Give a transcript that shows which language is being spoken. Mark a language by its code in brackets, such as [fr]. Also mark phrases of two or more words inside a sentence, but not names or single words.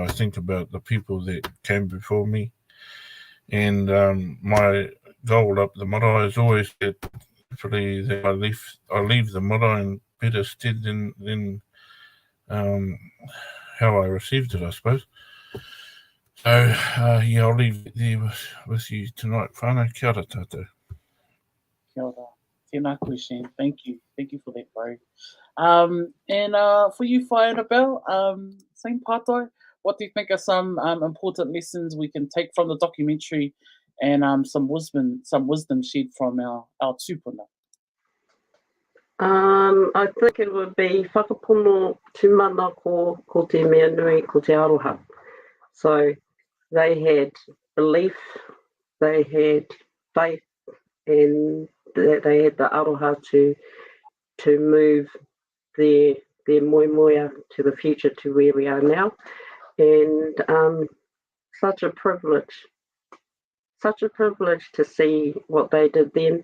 [en] I think about the people that came before me, and my goal up the marae is always that hopefully that I leave the marae in better stead than how I received it, I suppose. So yeah, I'll leave it there with you tonight. [mi] Whānau, kia ora tātou. Kia ora. Tēnā koe, Shane. [en] Thank you. Thank you for that, bro. And for you, Whai Annabelle, same pātai, what do you think are some important lessons we can take from the documentary and some wisdom shared from our tūpuna? I think it would be [mi] whakapono tūmana ko te mea nui, ko te aroha. [en] So they had belief, they had faith, and they had the aroha to move their moemoea to the future, to where we are now. And such a privilege to see what they did then.